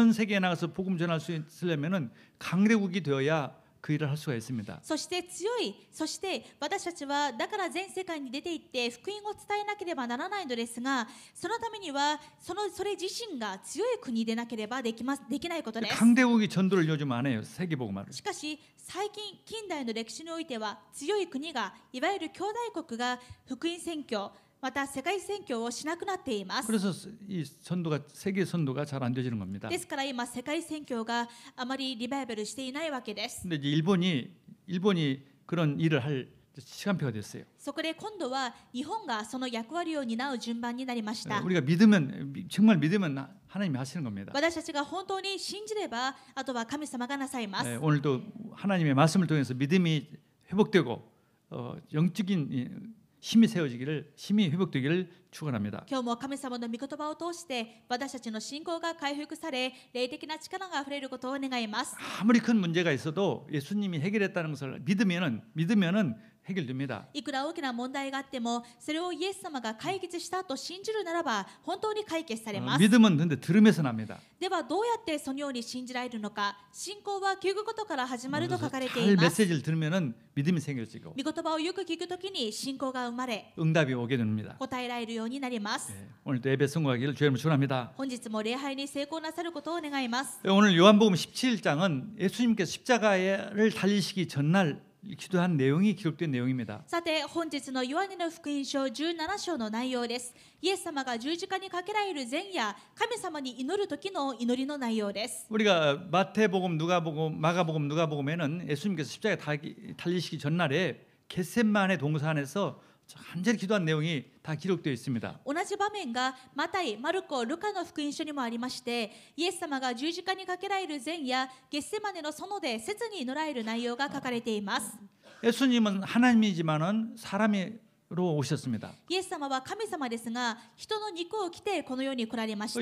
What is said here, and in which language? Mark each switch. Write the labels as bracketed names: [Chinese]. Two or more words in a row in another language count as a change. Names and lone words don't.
[Korean] 전 세계에 나가서 복음 전할 수 있으려면은 강대국이 되어야 그 일을 할 수가 있습니다. [Japanese] そして私たちはだから全世界に出て行って福音を伝えなければならないのですが、そのためにはそれ自身が強い国でなければできないことです。 [Korean] 강대국이 전도를 요즘 안 해요. 세계 복음화를. [Japanese] しかし最近近代の歴史においては強い国がいわゆる兄弟国が福音宣教また世界宣教をしなくなっています。 [Korean] 그래서 이 선도가 세계 선도가 잘 안 되지는 겁니다. [Japanese] ですから今世界宣教があまりリバイバルしていないわけです。 [Korean] 근데 이제 일본이 그런 일을 할 시간표가 됐어요. [Japanese] そこで今度は日本がその役割を担う順番になりました。 [Korean] 우리가 정말 믿으면 하나님이 하시는 겁니다. [Japanese] 私たちが本当に信じればあとは神様がなさいます。 [Korean] 오늘도 하나님의 말씀을 통해서 믿음이 회복되고 영적인 힘이 회복되기를 축원합니다. [Japanese] 今日も神様の御言葉を通して私たちの信仰が回復され霊的な力があふれることを願います。 [Korean] 아무리 큰 문제가 있어도 예수님이 해결했다는 것을 믿으면은 해결됩니다. [Japanese] いくら大きな問題があってもそれをイエス様が解決したと信じるならば本当に解決されます。 [Korean] 믿음은 근데 들음에서 납니다. [Japanese] ではどうやってそのように信じられるのか。信仰は聞くことから始まると書かれて [Korean] 잘 [Japanese] います。 [Korean] 메시지를 들으면은 믿음이 생겨지고 [Japanese] 御言葉をよく聞くときに信仰が生まれ [Korean] 응답이 오게 됩니다. [Japanese] 答えられるようになります。 [Korean] 오늘도 예배 성공하기를 주님을 축원합니다. [Japanese] 本日も礼拝に成功なさることを願います。 [Korean] 오늘 요한복음 17장은 예수님께서 십자가를 달리시기 전날 기도한 내용이 기록된 내용입니다. [Japanese] さて本日のヨハネの福音書17章の内容です。イエス様が十字架にかけられる前夜、神様に祈る時の祈りの内容です。 [Korean] 우리가 마태복음, 누가복음, 마가복음, 누가복음에는 예수님께서 십자가에 달리시기 전날에 겟세마네 동산에서 간절히 기도한 내용이 다 기록되어 있습니다. [Japanese] 同じ場面がマタイ、マルコ、ルカの福音書にもありまして、イエス様が十字架にかけられる前夜、ゲッセマネの園で切に祈られる内容が書かれています。 [Korean] 예수님은 하나님이지만은 사람으로 오셨습니다. [Japanese] イエス様は神様ですが、人の肉を着てこの世に来られまし